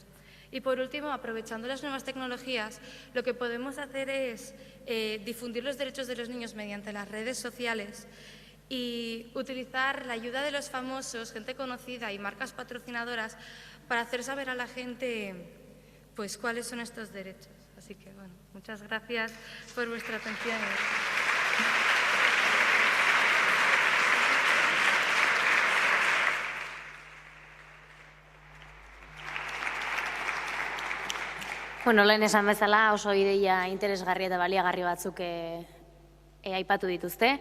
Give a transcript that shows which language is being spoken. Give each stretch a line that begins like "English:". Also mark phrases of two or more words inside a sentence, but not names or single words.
Spanish: Y por último, aprovechando las nuevas tecnologías, lo que podemos hacer es difundir los derechos de los niños mediante las redes sociales y utilizar la ayuda de los famosos, gente conocida y marcas patrocinadoras para hacer saber a la gente pues, cuáles son estos derechos. Así que, bueno, muchas gracias por vuestra atención.
Basque: Bueno, lehen esan bezala oso ideia interesgarri eta baliagarri batzuk aipatu dituzte.